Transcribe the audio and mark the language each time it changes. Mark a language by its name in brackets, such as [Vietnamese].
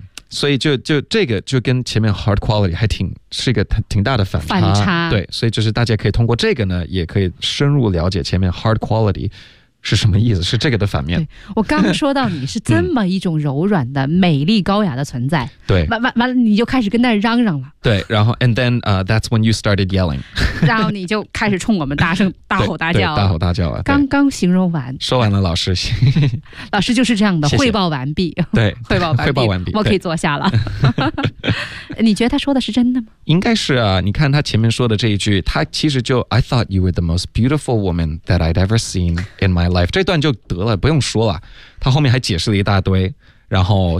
[Chinese] 所以就这个就跟前面 hard quality 还挺是一个挺大的反差。对，所以就是大家可以通过这个呢也可以深入了解前面 hard quality 是什么意思，是这个的反面。对，我刚说到你是这么一种柔软的美丽高雅的存在。对，完了你就开始跟那嚷嚷了。对，然后 [English] and then that's when you started yelling [Chinese] 然后你就开始冲我们大声大吼大叫。大吼大叫啊，刚刚形容完。说完了老师。老师就是这样的，谢谢，汇报完毕。对，汇报完毕。我可以坐下了。你觉得他说的是真的吗？应该是啊，你看他前面说的这一句，他其实就 [English] I thought you were the most beautiful woman that I'd ever seen in my life [Chinese] 这段就得了，不用说了，他后面还解释了一大堆，然后